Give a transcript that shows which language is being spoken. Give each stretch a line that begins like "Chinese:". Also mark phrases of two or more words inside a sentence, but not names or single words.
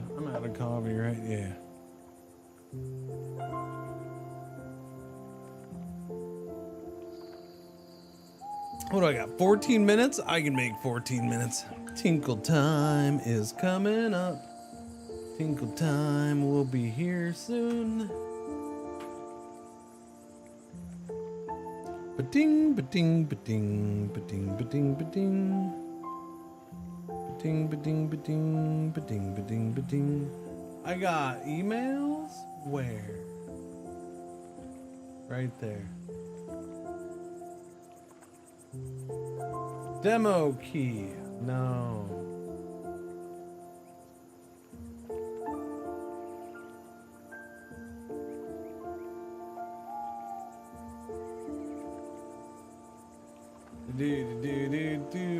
English: I'm out of coffee, right? Yeah. What do I got? 14 minutes? I can make 14 minutes. Tinkle time is coming up. Tinkle time will be here soon. Ba-ding, ba-ding, ba-ding, ba-ding, ba-ding, ba-ding. Ba-ding, ba-ding, ba-ding, ba-ding, ba-ding, ba-ding. I got email. Where? Right there. Demo key. No. Do.